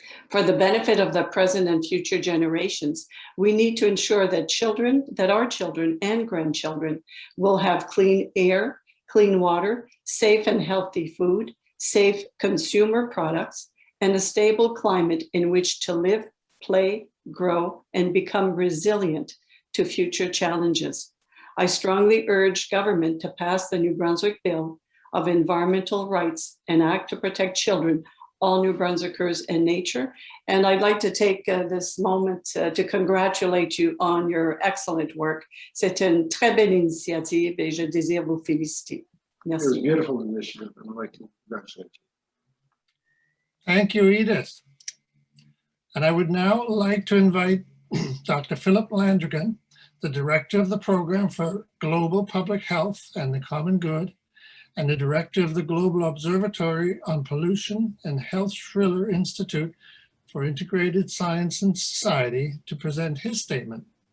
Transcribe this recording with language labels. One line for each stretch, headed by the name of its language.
English: For the benefit of the present and future generations, we need to ensure that our children and grandchildren will have clean air, clean water, safe and healthy food, safe consumer products, and a stable climate in which to live, play, grow, and become resilient to future challenges. I strongly urge government to pass the New Brunswick Bill of Environmental Rights, an act to protect children, all New Brunswickers, and nature. And I'd like to take this moment to congratulate you on your excellent work.
French: C'est une très belle initiative et je désire vous féliciter. Merci.
English: It was a beautiful initiative, and I'd like to congratulate you. Thank you, Edith. And I would now like to invite Dr. Philip Landrigan, the Director of the Program for Global Public Health and the Common Good, and the Director of the Global Observatory on Pollution and Health Schiller Institute for Integrated Science and Society, to present his statement.